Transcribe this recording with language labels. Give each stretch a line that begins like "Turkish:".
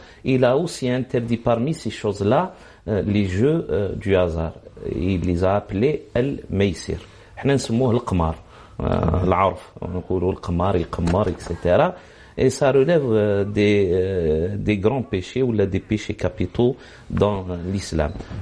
French: Il a aussi interdit parmi ces choses-là les jeux du hasard. Il les a appelés al-maysir.
Arabic: احنا نسموه القمار العرف نقولوا القمار القمار etc.
French: Et ça relève des grands péchés ou des péchés capitaux dans l'islam.